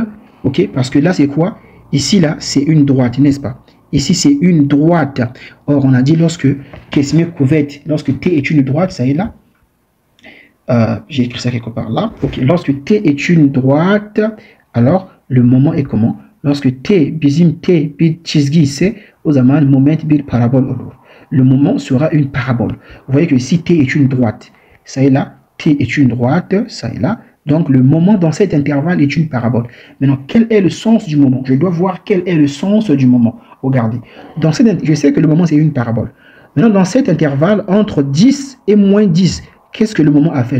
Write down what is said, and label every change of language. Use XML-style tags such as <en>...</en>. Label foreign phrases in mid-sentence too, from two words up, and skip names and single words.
<fr>Ok, parce que là c'est quoi? Ici là c'est une droite, n'est-ce pas? Ici c'est une droite. Or on a dit lorsque lorsque T est une droite, ça est là. J'ai écrit ça quelque part là. Ok, lorsque T est une droite, alors le moment est comment?</fr> <tr>Lorsque T bizim T bir çizgi ise o zaman moment bir parabole olur.</tr> <fr>Le moment sera une parabole. Vous voyez que ici T est une droite, ça est là. T est une droite, ça est là. Donc, le moment dans cet intervalle est une parabole. Maintenant, quel est le sens du moment? Je dois voir quel est le sens du moment. Regardez. Je sais que le moment, c'est une parabole. Maintenant, dans cet intervalle, entre 10 et moins 10, qu'est-ce que le moment a fait?</fr>